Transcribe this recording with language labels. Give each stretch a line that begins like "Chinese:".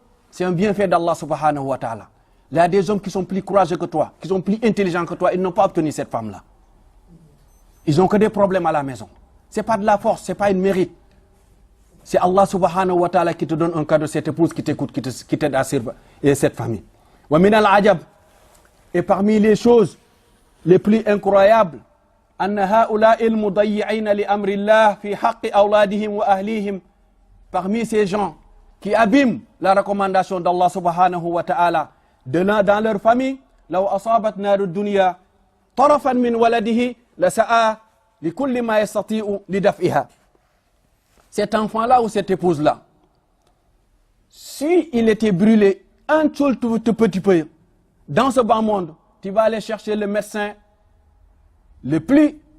French: C'est un bienfait d'Allah subhanahu wa ta'ala. Il y a des hommes qui sont plus courageux que toi, qui sont plus intelligents que toi, ils n'ont pas obtenu cette femme-là. Ils n'ont que des problèmes à la maison. C'est pas de la force, c'est pas une mérite. C'est Allah subhanahu wa ta'ala qui te donne un cadeau, cette épouse qui t'écoute, qui t'aide à servir cette famille.
Arabic: Wa min al-ajab.
French: Et parmi les choses les plus incroyables,
Arabic: أن هؤلاء المضيعين لأمر الله في حق أولادهم وأهليهم.
French: Parmi ces gens qui abîment la recommandation d'Allah subhanahu wa ta'ala dans leur famille,
Arabic: لو أصابت نار الدنيا طرفا من ولده لسعى لكل ما يستطيع لدفعها.
French: Cet enfant-là ou cette épouse-là, si il était brûlé un tout petit peu dans ce bas monde, tu vas aller chercher le médecin le plus